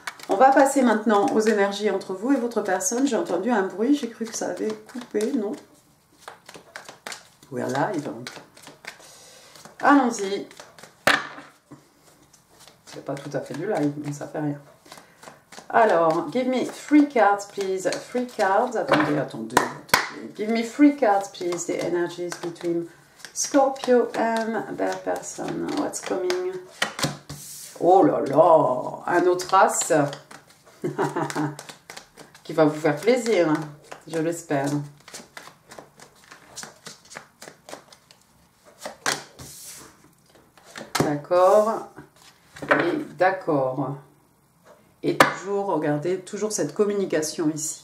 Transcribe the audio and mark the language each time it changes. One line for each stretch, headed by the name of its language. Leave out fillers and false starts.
French: On va passer maintenant aux énergies entre vous et votre personne. J'ai entendu un bruit, j'ai cru que ça avait coupé, non?
English: We're live.
French: Allons-y. C'est pas tout à fait du live, mais ça fait rien.
English: Alors, give me 3 cards, please. 3 cards. Attendez. Give me 3 cards, please. The energies between Scorpio and their person. What's coming?
French: Oh là là, un autre as qui va vous faire plaisir, je l'espère. D'accord, et d'accord. Et toujours, regardez, toujours cette communication ici.